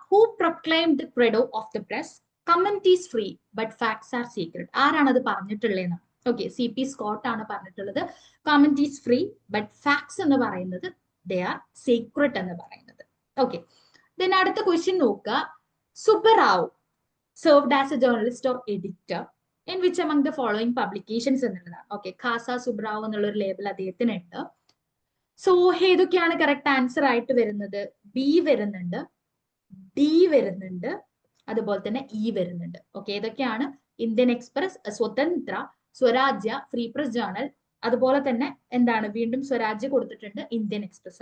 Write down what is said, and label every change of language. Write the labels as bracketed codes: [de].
[en] Who proclaimed the credo of the press? Comment is free but facts are secret. [ml] ആരാണ് അത് പറഞ്ഞിട്ടുള്ളതെന്നാണ്? Okay, CP Scott ആണ് പറഞ്ഞിട്ടുള്ളത്. [en] comment is free but facts [ml] എന്ന് പറയുന്നത് [en] they are secret [ml] എന്ന് പറയുന്നത്. Okay, then അടുത്ത ക്വസ്റ്റ്യൻ നോക്കുക. [en] Subbarao served as a journalist or editor in which among the following publications [ml] എന്നുള്ളതാണ്. ഓക്കെ, ഖാസ സുബ്രാവ് എന്നുള്ള ഒരു ലേബൽ അദ്ദേഹത്തിനുണ്ട്. സോ ഏതൊക്കെയാണ് കറക്റ്റ് ആൻസർ ആയിട്ട് വരുന്നത്? ബി വരുന്നുണ്ട്, ഡി വരുന്നുണ്ട്, അതുപോലെ തന്നെ ഇ വരുന്നുണ്ട്. ഓക്കെ, ഏതൊക്കെയാണ്? ഇന്ത്യൻ എക്സ്പ്രസ്, സ്വതന്ത്ര, സ്വരാജ്യ, ഫ്രീ പ്രസ് ജേർണൽ, അതുപോലെ തന്നെ എന്താണ് വീണ്ടും സ്വരാജ്യ കൊടുത്തിട്ടുണ്ട്, ഇന്ത്യൻ എക്സ്പ്രസ്.